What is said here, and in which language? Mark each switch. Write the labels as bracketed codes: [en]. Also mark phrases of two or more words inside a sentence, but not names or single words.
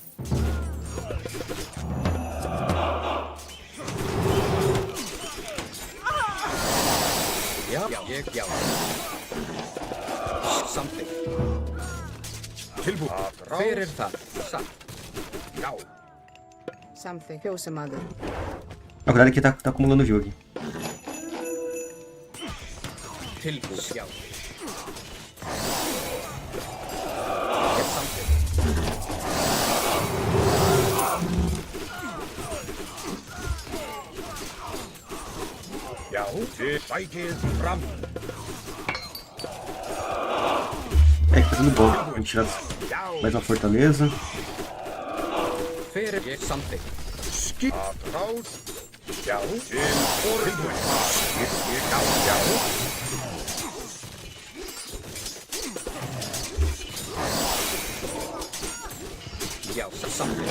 [is] Já. Já. Samþykkt. Tilbúin. Fyrir það. Satt. Já. Samþykkt. Fjósamaður. [pt] Na verdade aqui tá acumulando jogo. [is] Tilbúin. Já. Ég samþykkt. Já. Til bætið fram. [pt] É que tá tudo bom. Vamos tirar mais uma fortaleza. [is] Fyrir ég samþykkt. Skipan. Ráð. Já. Til forustuslag. Já. Já. Samþykkt.